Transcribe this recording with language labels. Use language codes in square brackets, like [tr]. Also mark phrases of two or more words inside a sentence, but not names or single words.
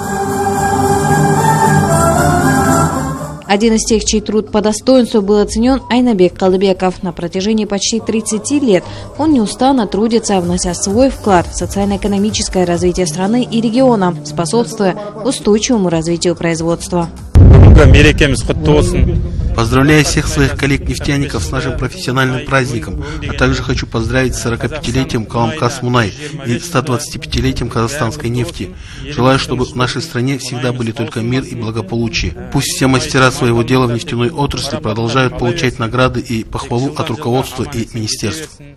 [ru] Один из тех, чей труд по достоинству был оценен, Айнабек Қалдыбеков. На протяжении почти 30 лет он неустанно трудится, внося свой вклад в социально-экономическое развитие страны и региона, способствуя устойчивому развитию производства. [kk] Бүгінгі мерекеміз құтты болсын. [ru] Поздравляю всех своих коллег-нефтяников с нашим профессиональным праздником, а также хочу поздравить с 45-летием Каламкас Мунай и 125-летием казахстанской нефти. Желаю, чтобы в нашей стране всегда были только мир и благополучие. Пусть все мастера своего дела в нефтяной отрасли продолжают получать награды и похвалу от руководства и министерств.